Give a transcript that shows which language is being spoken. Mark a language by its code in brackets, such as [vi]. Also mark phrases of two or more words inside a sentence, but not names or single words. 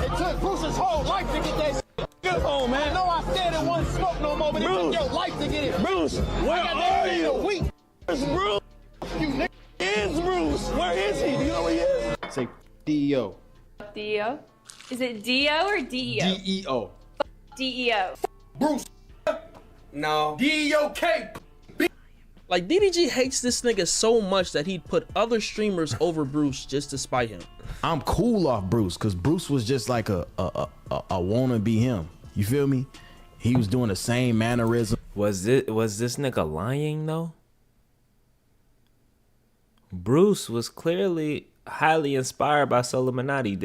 [en] It took Bruce's whole life to get that Come on, man. I know I said it wasn't smoke no more, but Bruce, it took your life to get it. Bruce, where are you? Where's Bruce? You nigga is Bruce. Where is he? Do you know where he is? Say D.O. D.O.? Is it D.O. or D.E.O.? D.E.O. D.E.O. Bruce. No. D.O.K. Like, DDG hates this nigga so much that he'd put other streamers over Bruce just to spite him. I'm cool off Bruce because Bruce was just like a wannabe him. You feel me? He was doing the same mannerism. Was this nigga lying though? Bruce was clearly highly inspired by Solluminati.